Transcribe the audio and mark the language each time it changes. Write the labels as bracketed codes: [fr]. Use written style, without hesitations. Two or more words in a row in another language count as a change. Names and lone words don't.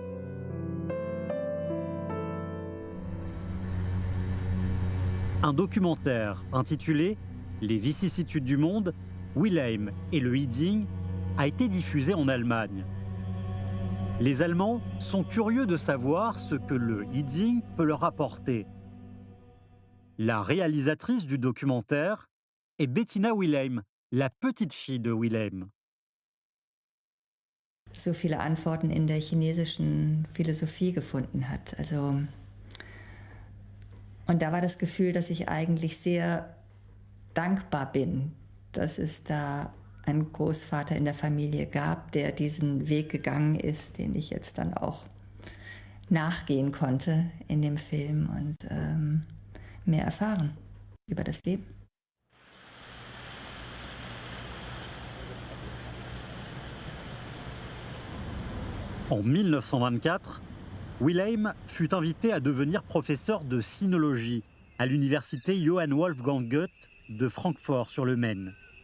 [fr] Un documentaire intitulé « Les vicissitudes du monde, Wilhelm et le Yijing » a été diffusé en Allemagne. Les Allemands sont curieux de savoir ce que le Yijing peut leur apporter. La réalisatrice du documentaire est Bettina Wilhelm, la petite fille de Wilhelm. [de] So viele Antworten in der chinesischen Philosophie gefunden hat. Und da war das Gefühl, dass ich eigentlich sehr dankbar bin, dass es da einen Großvater in der Familie gab, der diesen Weg gegangen ist, den ich jetzt dann auch nachgehen konnte in dem Film und mehr erfahren über das Leben. [fr] En 1924, Wilhelm fut invité à devenir professeur de sinologie à l'université Johann Wolfgang Goethe de Francfort-sur-le-Main.